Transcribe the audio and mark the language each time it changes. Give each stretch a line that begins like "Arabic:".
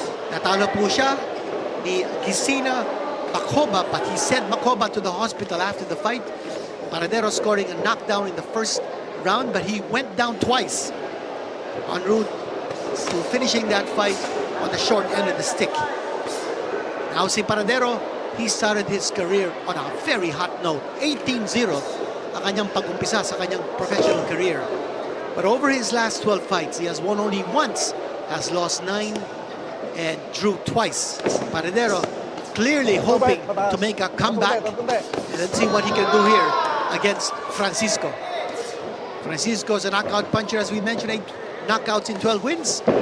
Filipino: Natalo po siya ni
English: Gisina Makoba, but he sent Makoba to the hospital after the fight. Paradero scoring a knockdown in the 1st round, but he went down twice en route to finishing that fight on the short end of the stick. Now si Paradero, he started his career on a very hot note.
Filipino: 18-0 ang kanyang pag-umpisa sa kanyang professional career.
English: But over his last 12 fights, he has won only once, has lost 9, and drew twice. Paradero clearly hoping to make a comeback. And let's see what he can do here against Francisco. Francisco is a knockout puncher, as we mentioned, 8 knockouts in 12 wins.